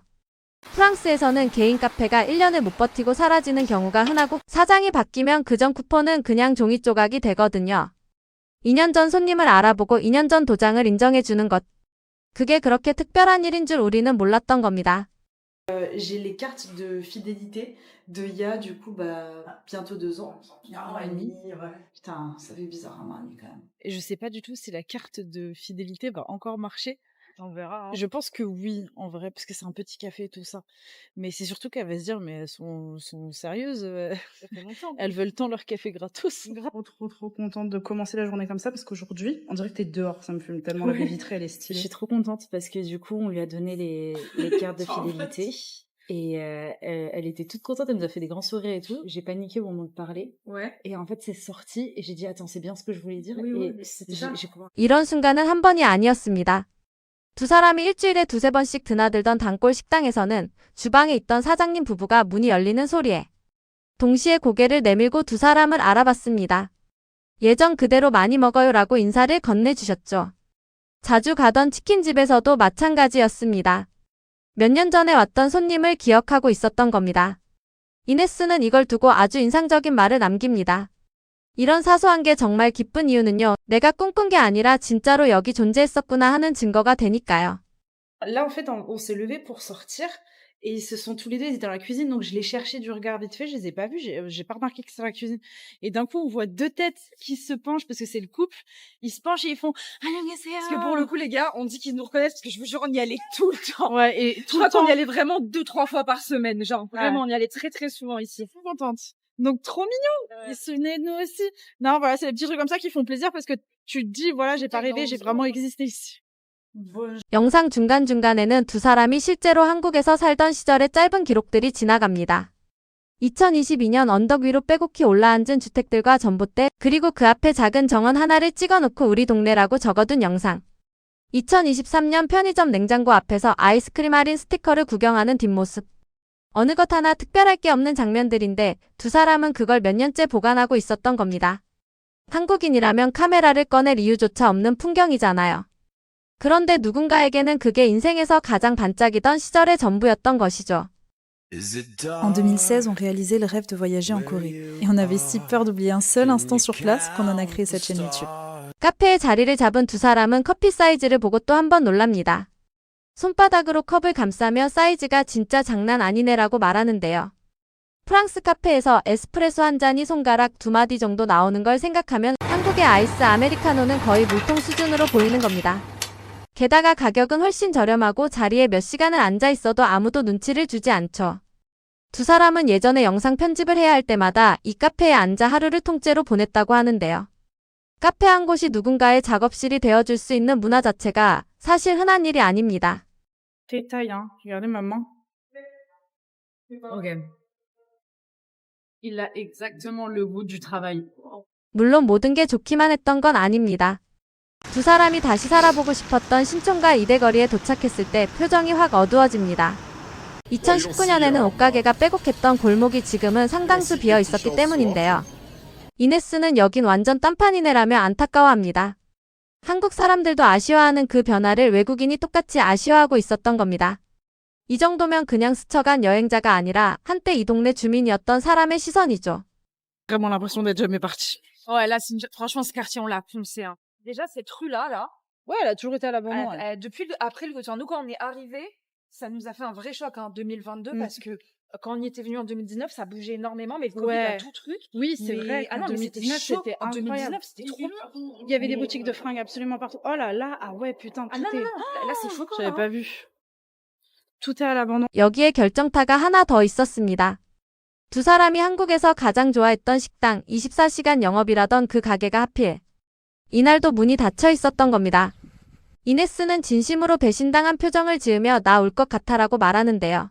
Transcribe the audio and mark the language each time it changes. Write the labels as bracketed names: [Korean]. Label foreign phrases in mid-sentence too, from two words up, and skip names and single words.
[Korean] 프랑스에서는 개인 카페가 1년을 못 버티고 사라지는 경우가 흔하고 사장이 바뀌면 그전 쿠폰은 그냥 종이 조각이 되거든요. 2년 전 손님을 알아보고 2년 전 도장을 인정해주는 것. 그게 그렇게 특별한 일인 줄 우리는 몰랐던 겁니다. [French] J'ai les cartes de fidélité d'il y a du coup bientôt 2 ans. Un an et demi. Putain, ça fait bizarre, un an et demi quand même. Et je sais pas du tout si la carte de fidélité va encore marcher. On verra. Je pense que oui, en vrai, parce que c'est un petit café et tout ça. Mais c'est surtout qu'elle va se dire, mais elles sont sérieuses, Ça fait longtemps. elles veulent tant leur café gratos. Trop contente de commencer la journée comme ça parce qu'aujourd'hui, on dirait que t'es dehors. Ça me fume tellement la baie vitrée, elle est Je stylée. suis trop contente parce que du coup, on lui a donné les cartes de fidélité. Et elle était toute contente, elle nous a fait des grands sourires et tout. J'ai paniqué au moment de parler. Ouais. Et en fait, c'est sorti et j'ai dit, attends, c'est bien ce que je voulais dire. Oui, et c'était ça. [Korean] 이런 순간은 한 번이 아니었습니다. 두 사람이 일주일에 두세 번씩 드나들던 단골 식당에서는 주방에 있던 사장님 부부가 문이 열리는 소리에 동시에 고개를 내밀고 두 사람을 알아봤습니다. 예전 그대로 많이 먹어요라고 인사를 건네주셨죠. 자주 가던 치킨집에서도 마찬가지였습니다. 몇 년 전에 왔던 손님을 기억하고 있었던 겁니다. 이네스는 이걸 두고 아주 인상적인 말을 남깁니다. 이런 사소한 게 정말 기쁜 이유는요. 내가 꿈꾼 게 아니라 진짜로 여기 존재했었구나 하는 증거가 되니까요. [French] Là, en fait, on s'est levé pour sortir et ils se sont tous les deux, ils étaient dans la cuisine, donc je les cherchais du regard vite fait, je les ai pas vus, j'ai pas remarqué que c'était dans la cuisine. Et d'un coup, on voit 2 têtes qui se penchent parce que c'est le couple. Ils se penchent et ils font Parce que pour le coup, les gars, on dit qu'ils nous reconnaissent parce que je vous jure, on y allait tout le temps. Ouais, et Je tout crois le temps. qu'on y allait vraiment 2-3 fois par semaine, genre. Vraiment, on y allait très très souvent ici. Trop contente. Donc trop mignon. Ils se souvenaient de nous aussi. Non, voilà, c'est des petits trucs comme ça qui font plaisir parce que tu te dis, voilà, j'ai pas rêvé, j'ai vraiment existé ici. [Korean] 영상 중간중간에는 두 사람이 실제로 한국에서 살던 시절의 짧은 기록들이 지나갑니다. 2022년 언덕 위로 빼곡히 올라앉은 주택들과 전봇대, 그리고 그 앞에 작은 정원 하나를 찍어놓고 우리 동네라고 적어둔 영상. 2023년 편의점 냉장고 앞에서 아이스크림 할인 스티커를 구경하는 뒷모습. 어느 것 하나 특별할 게 없는 장면들인데 두 사람은 그걸 몇 년째 보관하고 있었던 겁니다. 한국인이라면 카메라를 꺼낼 이유조차 없는 풍경이잖아요. 그런데 누군가에게는 그게 인생에서 가장 반짝이던 시절의 전부였던 것이죠. [French] En 2016, on réalisait le rêve de voyager en Corée. Et on avait si peur d'oublier un seul instant sur place qu'on en a créé cette chaîne YouTube. [Korean] 카페에 자리를 잡은 두 사람은 커피 사이즈를 보고 또 한 번 놀랍니다. 손바닥으로 컵을 감싸며 사이즈가 진짜 장난 아니네라고 말하는데요. 프랑스 카페에서 에스프레소 한 잔이 손가락 2마디 정도 나오는 걸 생각하면 한국의 아이스 아메리카노는 거의 물통 수준으로 보이는 겁니다. 게다가 가격은 훨씬 저렴하고 자리에 몇 시간을 앉아 있어도 아무도 눈치를 주지 않죠. 두 사람은 예전에 영상 편집을 해야 할 때마다 이 카페에 앉아 하루를 통째로 보냈다고 하는데요. 카페 한 곳이 누군가의 작업실이 되어줄 수 있는 문화 자체가 사실 흔한 일이 아닙니다. [French] T'es taille, hein. Regardez ma main. Ok. Il a exactement le goût du travail. [Korean] 물론 모든 게 좋기만 했던 건 아닙니다. 두 사람이 다시 살아보고 싶었던 신촌과 이대거리에 도착했을 때 표정이 확 어두워집니다. 2019년에는 옷가게가 빼곡했던 골목이 지금은 상당수 비어 있었기 때문인데요. 이네스는 여긴 완전 딴판이네라며 안타까워합니다. 한국 사람들도 아쉬워하는 그 변화를 외국인이 똑같이 아쉬워하고 있었던 겁니다. 이 정도면 그냥 스쳐간 여행자가 아니라 한때 이 동네 주민이었던 사람의 시선이죠. [French] Vraiment l'impression d'être jamais parti. Ouais, là, franchement, ce quartier, on l'a poncé. Hein. Déjà, cette rue-là, là, Ouais, elle a toujours été à l'abandon. après le temps, nous, quand on est arrivé, ça nous a fait un vrai choc en 2022 parce que quand on y était venu en 2019, ça bougeait énormément, mais le Covid a tout truc. Oui, c'est vrai. Ah non, mais c'était chaud. En 2019, c'était trop bien. Il y avait des boutiques de fringues absolument partout. Oh là là, ah ouais, putain, tout Ah non, est... non, non, là, c'est choquant. J'avais hein. pas vu. Tout est à l'abandon. [Korean] 여기에 결정타가 하나 더 있었습니다. 두 사람이 한국에서 가장 좋아했던 식당 24시간 영업이라던 그 가게가 하필 이날도 문이 닫혀 있었던 겁니다. 이네스는 진심으로 배신당한 표정을 지으며 나 올 것 같아라고 말하는데요.